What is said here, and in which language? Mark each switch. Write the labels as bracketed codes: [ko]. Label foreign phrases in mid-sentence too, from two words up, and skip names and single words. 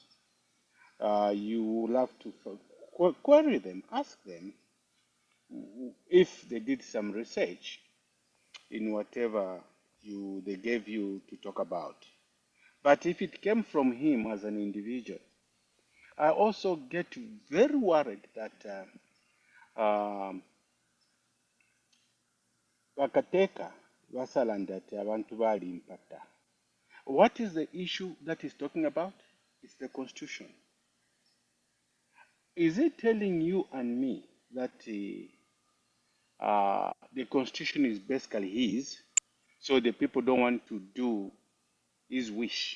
[en] You will have to query them, ask them if they did some research in whatever they gave you to talk about. But if it came from him as an individual, I also get very worried that [bem] bakateeka basalanda ati abantu baalimpata. [en] What is the issue that he's talking about? It's the constitution. Is it telling you and me that the constitution is basically his, so the people don't want to do his wish?